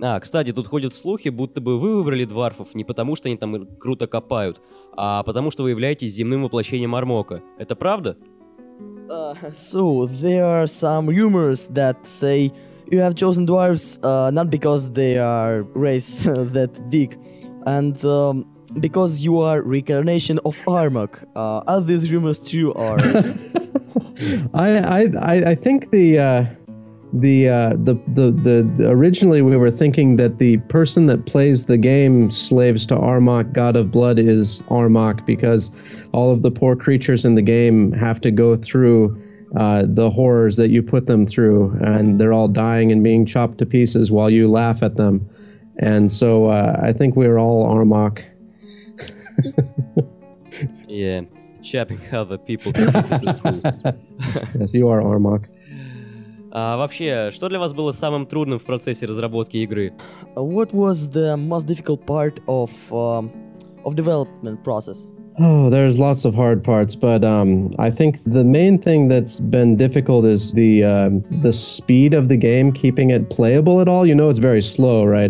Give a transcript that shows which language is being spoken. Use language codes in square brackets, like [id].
[ru] кстати, тут ходят слухи, будто бы вы выбрали дварфов не потому, что они там круто копают, а потому, что вы являетесь земным воплощением Армока. Это правда? [en] So, there are some rumors that say you have chosen dwarves not because they are race that dig, and because you are reincarnation of Armok. Are these rumors true or? I think the originally we were thinking that the person that plays the game slaves to Armok, god of blood, is Armok, because all of the poor creatures in the game have to go through the horrors that you put them through, and they're all dying and being chopped to pieces while you laugh at them. And so I think we're all Armok. Yeah, chopping other people to pieces is cool. Yes, you are Armok. [ru] Вообще, что для вас было самым трудным в процессе разработки игры? [en] What was the most difficult part of development process? Oh, there's lots of hard parts, but I think the main thing that's been difficult is the speed of the game, keeping it playable at all. You know, it's very slow, right?